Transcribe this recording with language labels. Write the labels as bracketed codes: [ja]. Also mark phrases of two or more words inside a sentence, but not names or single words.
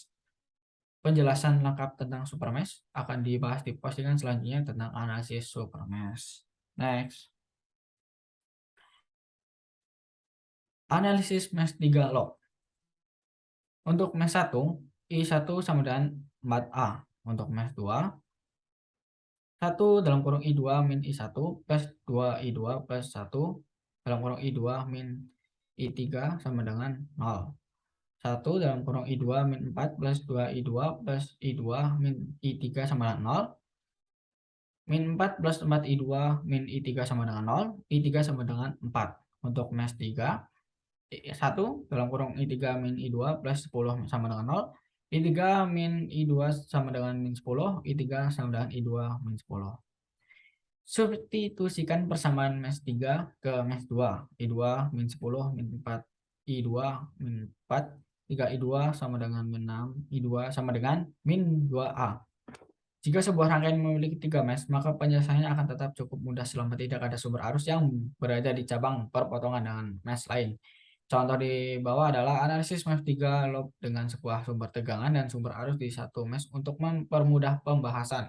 [id] Penjelasan lengkap tentang [en] super mesh [id] akan dibahas di postingan selanjutnya tentang analisis [en] super mesh. [id] Next. Analisis mesh 3 log. Untuk mesh 1, I1 sama dengan 4A. Untuk mesh 2, 1 dalam kurung I2 min I1 plus 2I2 plus 1 dalam kurung I2 min I3 sama dengan 0. 1 dalam kurung I2 min 4 plus 2I2 plus I2 min I3 sama dengan 0. Min 4 plus 4I2 min I3 sama dengan 0. I3 sama dengan 4. Untuk mesh 3, 1 dalam kurung I3 min I2 plus 10 sama dengan 0. I3 min I2 sama dengan min 10. I3 sama dengan I2 min 10. Substitusikan persamaan mesh 3 ke mesh 2. I2 min 10 min 4. I2 min 4. 3I2 sama dengan min 6. I2 sama dengan min 2A. Jika sebuah rangkaian memiliki 3 mesh, maka penyelesaiannya akan tetap cukup mudah selama tidak ada sumber arus yang berada di cabang perpotongan dengan mesh lain. Contoh di bawah adalah analisis mesh 3 loop dengan sebuah sumber tegangan dan sumber arus di satu mesh untuk mempermudah pembahasan.